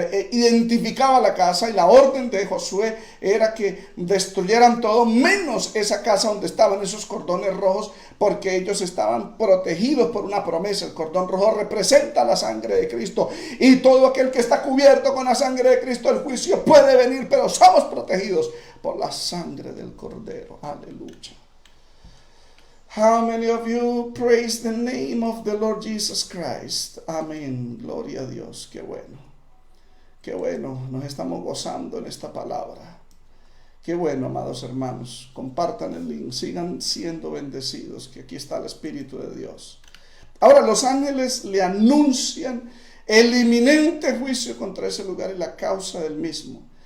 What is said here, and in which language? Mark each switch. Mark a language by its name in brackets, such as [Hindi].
[Spanish] identificaba la casa, y la orden de Josué era que destruyeran todo menos esa casa donde estaban esos cordones rojos, porque ellos estaban protegidos por una promesa. El cordón rojo representa la sangre de Cristo, y todo aquel que está cubierto con la sangre de Cristo, el juicio puede venir, pero somos protegidos por la sangre del Cordero. Aleluya. [English] How many of you praise the name of the Lord Jesus Christ? [Spanish] Amén. Gloria a Dios. Qué bueno. Qué bueno, nos estamos gozando en esta palabra. Qué bueno, amados hermanos. Compartan el link, sigan siendo bendecidos, que aquí está el Espíritu de Dios. Ahora, los ángeles le anuncian el inminente juicio contra ese lugar y la causa del mismo.